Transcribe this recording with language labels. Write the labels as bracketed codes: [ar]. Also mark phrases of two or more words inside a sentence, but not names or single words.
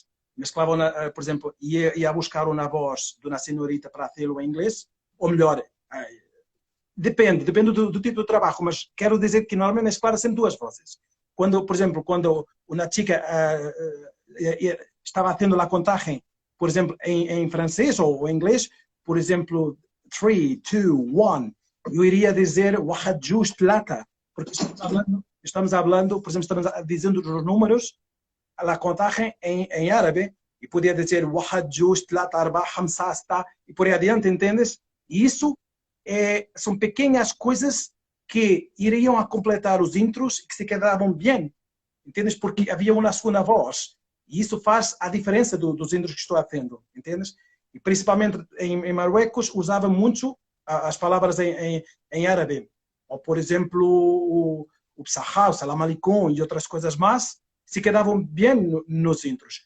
[pt] Mesclava, por exemplo, ia buscar uma voz de uma senhorita para fazê-lo em inglês, ou melhor, depende do tipo de trabalho, mas quero dizer que normalmente mesclava sempre duas vozes. Quando, por exemplo, quando uma chica estava fazendo a contagem, por exemplo, em francês ou em inglês, por exemplo, 3, 2, 1, eu iria dizer [ar] واحد جوج ثلاثة, [pt] porque estamos falando, por exemplo, estamos dizendo os números, a contagem em árabe, e podia dizer [ar] واحد جوج ثلاثة أربعة خمسة ستة, [pt] e por aí adiante, entendes? E isso são pequenas coisas que iriam a completar os intros e que se quedavam bem, entendes? Porque havia uma segunda voz, e isso faz a diferença dos intros que estou fazendo, entendes? E principalmente em Marrocos usava muito as palavras em árabe, ou por exemplo o Psahá, o [ar] سلام عليكم [pt] e outras coisas mais, se quedavam bem nos intros.